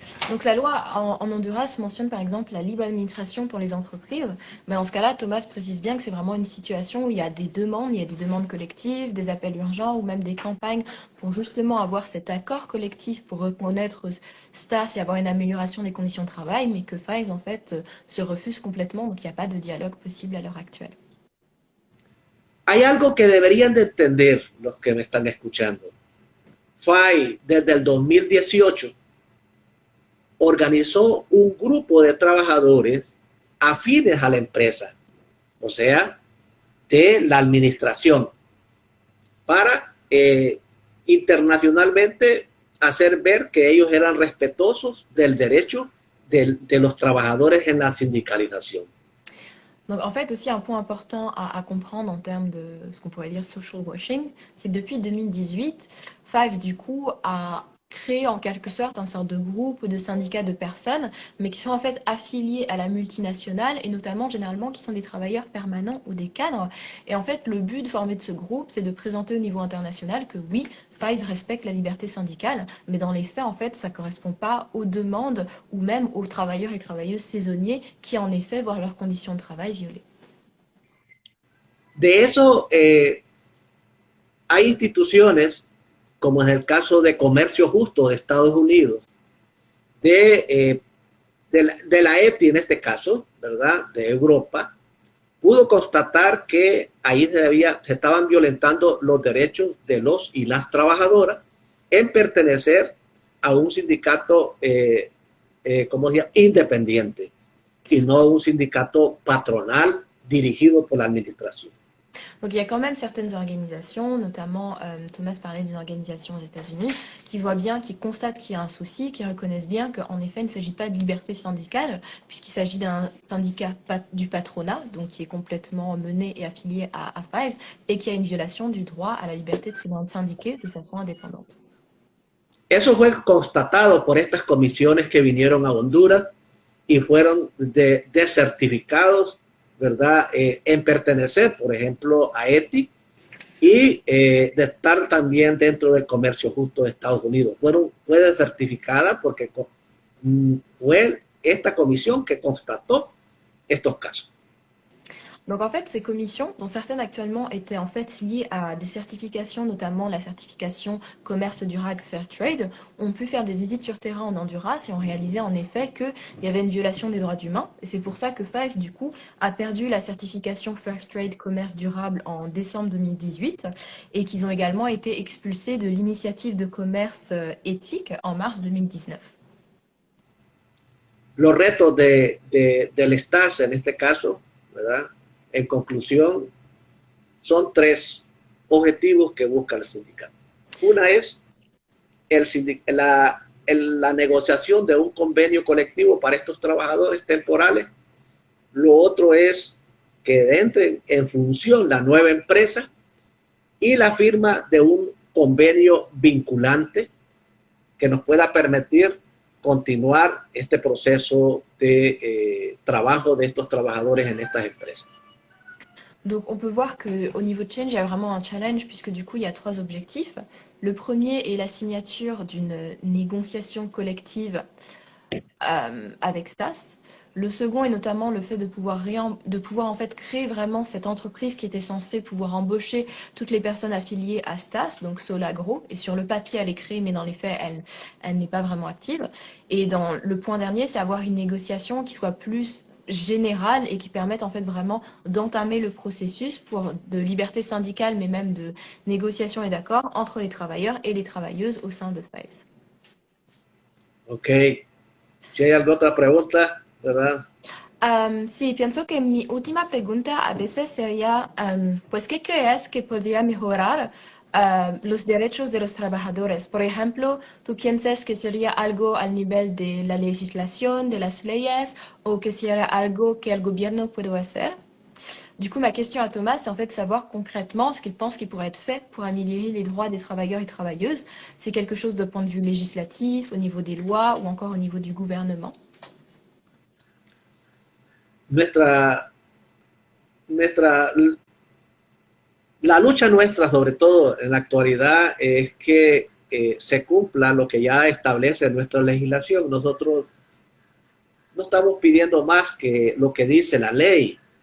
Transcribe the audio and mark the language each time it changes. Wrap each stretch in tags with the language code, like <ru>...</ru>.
<fr>Donc la loi en Honduras mentionne par exemple la libre administration pour les entreprises, mais dans ce cas-là, Thomas précise bien que c'est vraiment une situation où il y a des demandes collectives, des appels urgents ou même des campagnes pour justement avoir cet accord collectif pour reconnaître Stas et avoir une amélioration des conditions de travail, mais que Pfize en fait se refuse complètement, donc il n'y a pas de dialogue possible à l'heure actuelle.</fr> <es>Hay algo que deberían de entender los que me están escuchando. FAI desde el 2018 organizó un grupo de trabajadores afines a la empresa, o sea, de la administración, para internacionalmente hacer ver que ellos eran respetuosos del derecho de los trabajadores en la sindicalización.</es> <fr>Donc en fait aussi un point important à comprendre en termes de ce qu'on pourrait dire social washing, c'est que depuis 2018, Five du coup a créé en quelque sorte un sorte de groupe ou de syndicat de personnes, mais qui sont en fait affiliés à la multinationale et notamment généralement qui sont des travailleurs permanents ou des cadres. Et en fait le but de former de ce groupe, c'est de présenter au niveau international que oui, Five respecte la liberté syndicale, mais dans les faits en fait ça correspond pas aux demandes ou même aux travailleurs et travailleuses saisonniers qui en effet voient leurs conditions de travail violées.</fr> <es>De eso hay instituciones, como en el caso de Comercio Justo de Estados Unidos, de la ETI en este caso, ¿verdad? De Europa, pudo constatar que ahí se estaban violentando los derechos de los y las trabajadoras en pertenecer a un sindicato, como decía, independiente y no un sindicato patronal dirigido por la administración.</es> <fr>Donc il y a quand même certaines organisations, notamment Thomas parlait d'une organisation aux États-Unis, qui voient bien, qui constatent qu'il y a un souci, qui reconnaissent bien qu'en effet il ne s'agit pas de liberté syndicale, puisqu'il s'agit d'un syndicat du patronat, donc qui est complètement mené et affilié à Fives, et qui a une violation du droit à la liberté de se syndiquer de façon indépendante.</fr> <es>Eso fue constatado por estas comisiones que vinieron a Honduras y fueron desertificados, ¿verdad? En pertenecer, por ejemplo, a ETI y de estar también dentro del Comercio Justo de Estados Unidos. Fue desertificada porque fue esta comisión que constató estos casos.</es> <fr>Donc en fait, ces commissions, dont certaines actuellement étaient en fait liées à des certifications, notamment la certification commerce durable Fair Trade, ont pu faire des visites sur terrain en Honduras et ont réalisé en effet qu'il y avait une violation des droits humains. Et c'est pour ça que Fives, du coup, a perdu la certification Fair Trade commerce durable en décembre 2018 et qu'ils ont également été expulsés de l'initiative de commerce éthique en mars 2019.</fr> <es>Los retos del STAS en este caso, ¿verdad? En conclusión, son tres objetivos que busca el sindicato. Una es la negociación de un convenio colectivo para estos trabajadores temporales. Lo otro es que entre en función la nueva empresa y la firma de un convenio vinculante que nos pueda permitir continuar este proceso de trabajo de estos trabajadores en estas empresas.</es> <fr>Donc on peut voir qu'au niveau de Change, il y a vraiment un challenge puisque du coup il y a trois objectifs. Le premier est la signature d'une négociation collective avec Stas. Le second est notamment le fait de pouvoir en fait créer vraiment cette entreprise qui était censée pouvoir embaucher toutes les personnes affiliées à Stas, donc Solagro. Et sur le papier, elle est créée, mais dans les faits, elle n'est pas vraiment active. Et dans le point dernier, c'est avoir une négociation qui soit plus générales et qui permettent en fait vraiment d'entamer le processus de liberté syndicale, mais même de négociation et d'accord entre les travailleurs et les travailleuses au sein de FIVES. Ok.</fr> <es>Si hay alguna otra pregunta, ¿verdad? Sí, pienso que mi última pregunta a veces sería, pues, ¿qué crees que podría mejorar los derechos de los trabajadores? Por ejemplo, ¿tú piensas que sería algo al nivel de la legislación, de las leyes, o que sería algo que el gobierno puede hacer?</es> <fr>Du coup, ma question à Thomas, c'est en fait de savoir concrètement ce qu'il pense qui pourrait être fait pour améliorer les droits des travailleurs et travailleuses. C'est quelque chose de point de vue législatif, au niveau des lois ou encore au niveau du gouvernement.</fr> <es>Nuestra, nuestra, la lucha nuestra, sobre todo en la actualidad, es que se cumpla lo que ya establece nuestra legislación. Nosotros no estamos pidiendo más que lo que dice la ley.</es>